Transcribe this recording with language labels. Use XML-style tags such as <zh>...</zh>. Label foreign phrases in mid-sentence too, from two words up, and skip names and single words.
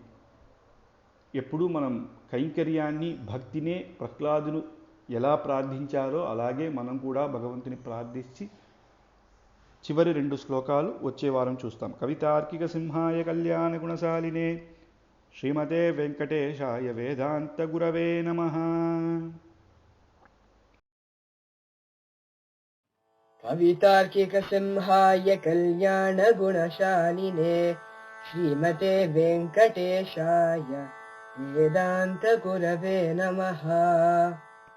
<te>ఎప్పుడూ మనం కైంకర్యాన్ని, భక్తినే ప్రహ్లాదును ఎలా ప్రార్థించారో అలాగే మనం కూడా భగవంతుని ప్రార్థించి చివరి రెండు శ్లోకాలు వచ్చే వారం చూస్తాం.</te> <sa>కవితార్కిక సింహాయ కళ్యాణ గుణశాలినే శ్రీమతే వెంకటేశాయ వేదాంత గురవే నమః. कवितार्किकसिंहाय कल्याणगुणशालिने श्रीमते वेङ्कटेशाय वेदान्तगुरवे नमः.</sa>